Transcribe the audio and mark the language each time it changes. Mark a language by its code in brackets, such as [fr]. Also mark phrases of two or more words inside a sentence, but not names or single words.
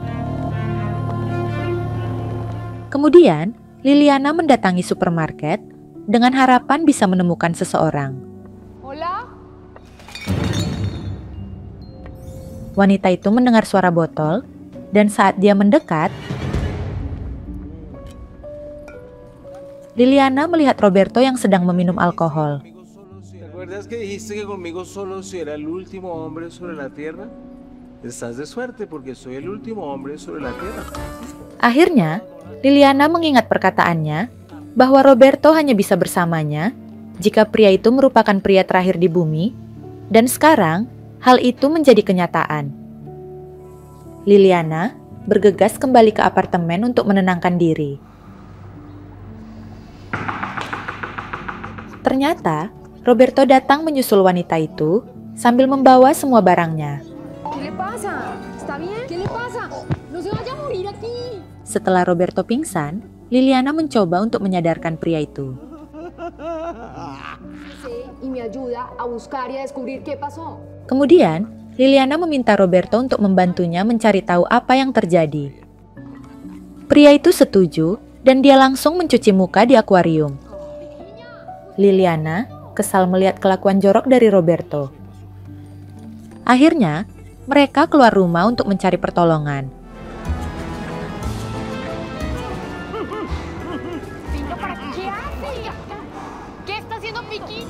[id] Kemudian, Liliana mendatangi supermarket dengan harapan bisa menemukan seseorang. [es] Hola. [id] Wanita itu mendengar suara botol, dan saat dia mendekat, Liliana melihat Roberto yang sedang meminum alkohol. [es] ¿Te acuerdas que dijiste que conmigo solo si era el último hombre sobre la tierra? Estás de suerte porque soy el último hombre sobre la tierra. [id] Akhirnya, Liliana mengingat perkataannya bahwa Roberto hanya bisa bersamanya jika pria itu merupakan pria terakhir di bumi, dan sekarang hal itu menjadi kenyataan. Liliana bergegas kembali ke apartemen untuk menenangkan diri. Ternyata, Roberto datang menyusul wanita itu sambil membawa semua barangnya. [es] ¿Qué le pasa? ¿Está bien? ¿Qué le pasa? No se vaya a morir aquí. [id] Setelah Roberto pingsan, Liliana mencoba untuk menyadarkan pria itu. [es] Y me ayuda a buscar y a descubrir qué pasó. [id] Kemudian, Liliana meminta Roberto untuk membantunya mencari tahu apa yang terjadi. Pria itu setuju dan dia langsung mencuci muka di akuarium. Liliana kesal melihat kelakuan jorok dari Roberto. Akhirnya, mereka keluar rumah untuk mencari pertolongan. [es] ¿Qué hace? ¿Qué está haciendo Piquilla?